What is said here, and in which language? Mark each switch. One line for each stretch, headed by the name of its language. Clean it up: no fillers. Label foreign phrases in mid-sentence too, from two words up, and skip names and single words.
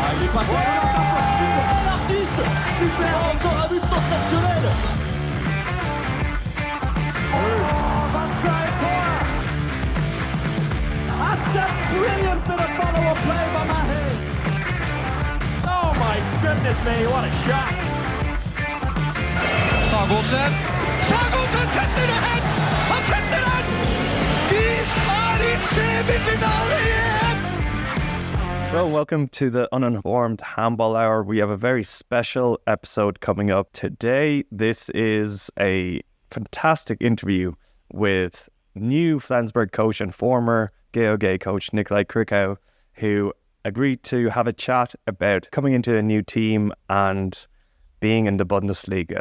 French: passe super, l'artiste, super, encore un but sensationnel.
English: That's a brilliant bit of follow-up play by Mahe. Oh my goodness me, what a shot.
Norwegian: Sagosen setter det hen! Han setter den! De er i semifinale igjen!
English: Well, welcome to the Uninformed Handball Hour. We have a very special episode coming up today. This is a fantastic interview with new Flensburg coach and former GOG coach Nicolej Krickau, who agreed to have a chat about coming into a new team and being in the Bundesliga.